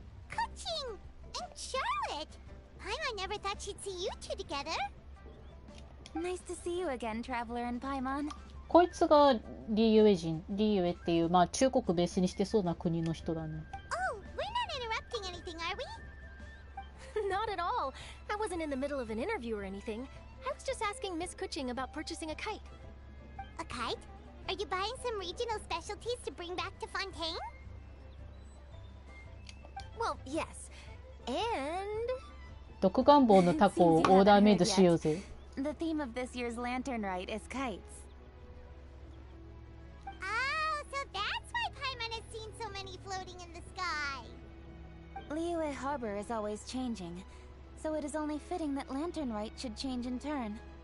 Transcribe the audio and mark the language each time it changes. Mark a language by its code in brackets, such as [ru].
[en] Coaching and Charlotte. I never thought she'd see you two together. Nice to see you again, Traveler and Paimon. [ja] こいつがリーユエ人。リーユエっていう、まあ中国ベースにしてそうな国の人だね。 [en] Oh, we're not interrupting anything, are we? Not at all. I wasn't in the middle of an interview or anything. I was just asking Miss Kuching about purchasing a kite. A kite? Are you buying some regional specialties to bring back to Fontaine? Well, yes. And... [ja] 毒願望のタコをオーダーメイドしようぜ。 [en] The theme of this year's Lantern Rite is kites. Oh, so that's why Paimon has seen so many floating in the sky. Liyue Harbor is always changing, so it is only fitting that Lantern Rite should change in turn.